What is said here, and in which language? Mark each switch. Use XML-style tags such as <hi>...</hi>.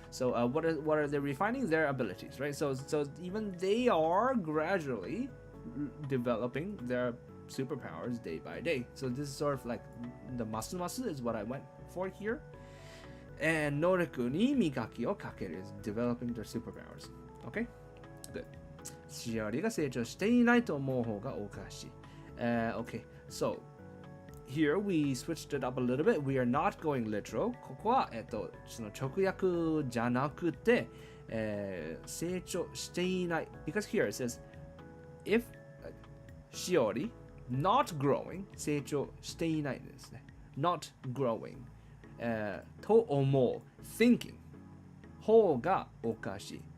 <en>So what are they refining? Their abilities, right? So even they are gradually developing their superpowers day by day. So this is sort of like the masu is what I went for here. And 能力に磨きをかける is developing their superpowers. Okay? Good.</en> <ja>しおりが成長していないと思う方がおかしい。</ja> <en>Okay, so here we switched it up a little bit. We are not going literal.</en> <ja>ここは、その直訳じゃなくて、成長していない。</ja> <en>Because here it says, if しおり not growing</en> <ja>成長していないんですね。</ja> <en>not growing、</en> <ja>と思う</ja> <en>thinking</en> <ja>方がおかしい。</ja>